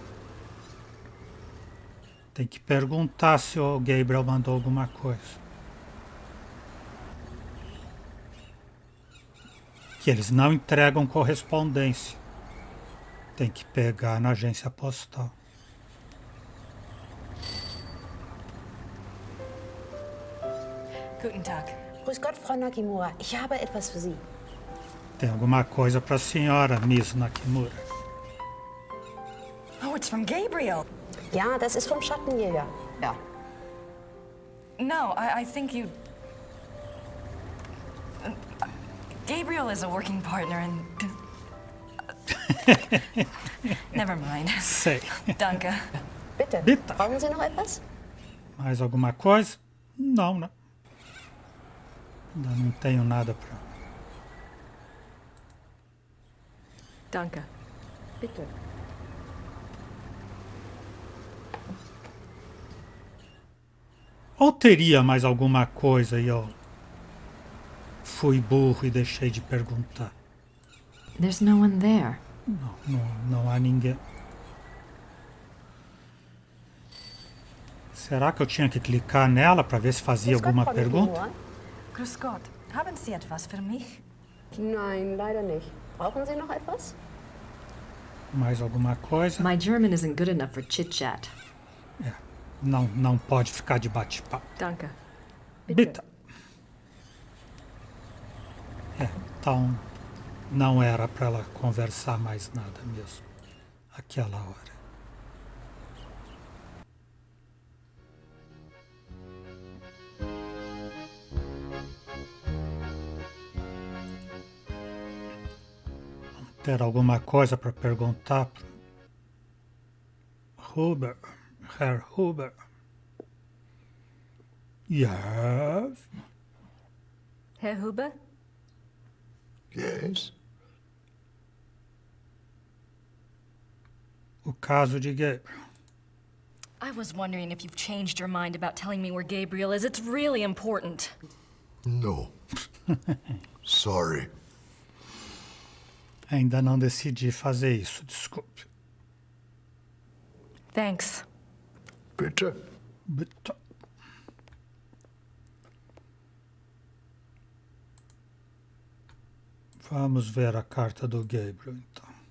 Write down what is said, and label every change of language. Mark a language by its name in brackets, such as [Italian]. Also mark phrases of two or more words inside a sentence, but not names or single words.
[Portuguese] Tem que perguntar se o Gabriel mandou alguma coisa. Que eles não entregam correspondência. Tem que pegar na agência postal. [German] Guten Tag. Grüß Gott, Frau Nakamura. Ich habe etwas für Sie. [Portuguese] Tem alguma coisa para a senhora, Miss Nakamura. [English] Oh, it's from Gabriel. [German] Ja, das ist vom Schattenjäger. Ja. [English] No, I think you... Gabriel is a working partner and... Never mind. [Portuguese] Sei. [German] Danke. Bitte. Bitte. Brauchen Sie noch etwas? [Portuguese] Mais alguma coisa? Não, né? Ainda não tenho nada para... [German] Danke. Bitte. [Portuguese] Ou teria mais alguma coisa e eu fui burro e deixei de perguntar? [English] There's no one there. [Portuguese] Não há ninguém. Será que eu tinha que clicar nela para ver se fazia alguma pergunta? [German] Grüß Gott. Haben Sie etwas für mich? Nein, leider nicht. Brauchen Sie noch etwas? [Portuguese] Mais alguma coisa? [English] My German isn't good enough for chit-chat. [Portuguese] É, não pode ficar de bate-papo. [German] Danke. Bitte. [Portuguese] É, então não era para ela conversar mais nada mesmo. Aquela hora. Ter alguma coisa para perguntar? [German] Huber, Herr Huber. [English] Yes. [German] Herr Huber? [English] Yes. [Portuguese] O caso de Gabriel. [English] I was wondering if you've changed your mind about telling me where Gabriel is. It's really important. No. Sorry. [Portuguese] Ainda não decidi fazer isso, desculpe. [English] Thanks. [German] Bitte. Bitte. [Portuguese] Vamos ver a carta do Gabriel, então.